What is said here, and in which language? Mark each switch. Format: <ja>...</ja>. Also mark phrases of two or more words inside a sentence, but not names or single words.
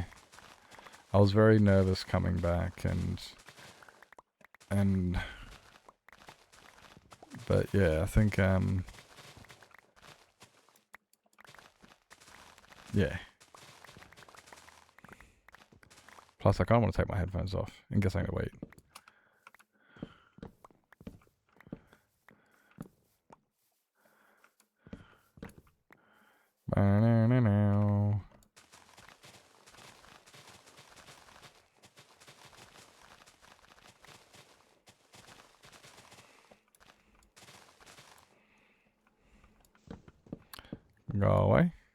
<en>I was very nervous coming back and but yeah, I think yeah. Plus, I kind of want to take my headphones off and guess I'm going to wait. Ba-na-na-now. Go away.</en>